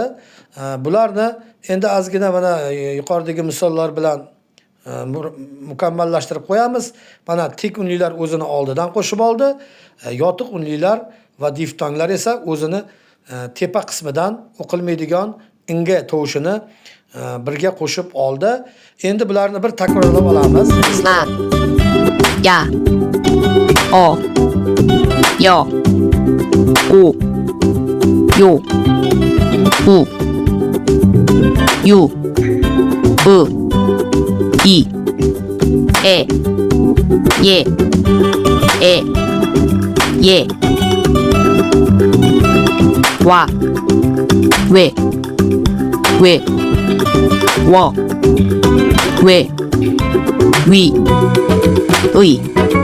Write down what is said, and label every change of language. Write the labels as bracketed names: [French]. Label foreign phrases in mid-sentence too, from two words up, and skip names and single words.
[Uzbek] Bularni endi ozgina mana yuqoridagi misollar bilan mukammallashtirib qo'yamiz. Mana tik unlilar o'zini oldidan qo'shib oldi. Yotiq unlilar va diftonglar esa o'zini tepa qismidan o'qilmaydigan inga tovushini birga qo'shib oldi. Endi bularni bir takrorlab olamiz. A, ya, o, yo, u, yo, u, yu, u, i, y, ye, [Korean] 와, 왜, 워, 왜, 위, 의.